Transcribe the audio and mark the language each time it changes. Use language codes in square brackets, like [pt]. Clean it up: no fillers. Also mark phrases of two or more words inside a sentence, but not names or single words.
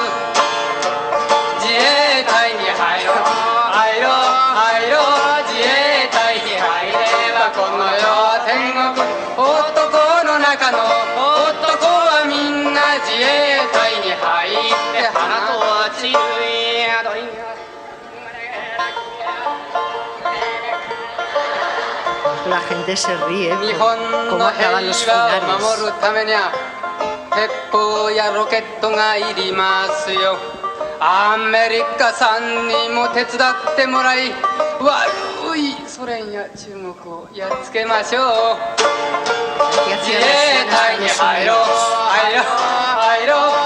[ja] 自衛隊に入ろう入ろう入ろう。自衛隊に入ればこの世は天国。男の中の男はみんな自衛隊に入って花と散る宿り。 [es] La gente se ríe [ja] 日本 [es] cómo [ja] の [es] acaban [ja] 平 [es] los [ja] 和を [es] finales. [ja] 守るためには鉄砲やロケットがいりますよ。アメリカさんにも手伝ってもらい悪いソ連や中国をやっつけましょう。自衛隊に入ろう入ろう入ろう。